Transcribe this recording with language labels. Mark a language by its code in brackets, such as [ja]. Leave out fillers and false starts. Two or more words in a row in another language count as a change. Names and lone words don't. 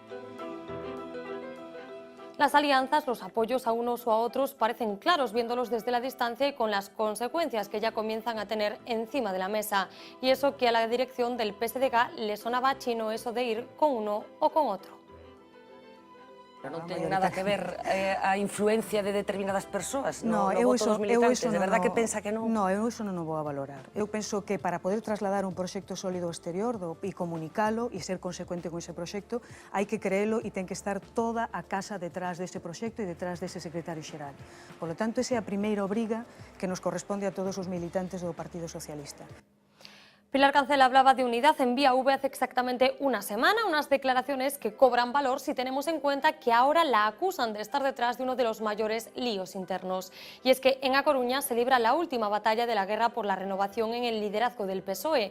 [es] Las alianzas, los apoyos a unos o a otros parecen claros viéndolos desde la distancia y con las consecuencias que ya comienzan a tener encima de la mesa. Y eso que a la dirección del PSDG le sonaba chino eso de ir con uno o con otro. [gl] Non ten nada que ver a influencia de determinadas persoas no voto dos eu militantes, iso de verdad non, que pensa que non? Non, eu iso non o vou a valorar. Eu penso que para poder trasladar un proxecto sólido ao exterior e comunicalo e ser consecuente con ese proxecto, hai que creelo e ten que estar toda a casa detrás dese proxecto e detrás dese secretario xeral. [es] Por lo tanto, [gl] esa é a primeira obriga que nos corresponde a todos os militantes do Partido Socialista. [es] Pilar Cancela hablaba de unidad en Vía V hace exactamente una semana, unas declaraciones que cobran valor si tenemos en cuenta que ahora la acusan de estar detrás de uno de los mayores líos internos. Y es que en A Coruña se libra la última batalla de la guerra por la renovación en el liderazgo del PSOE.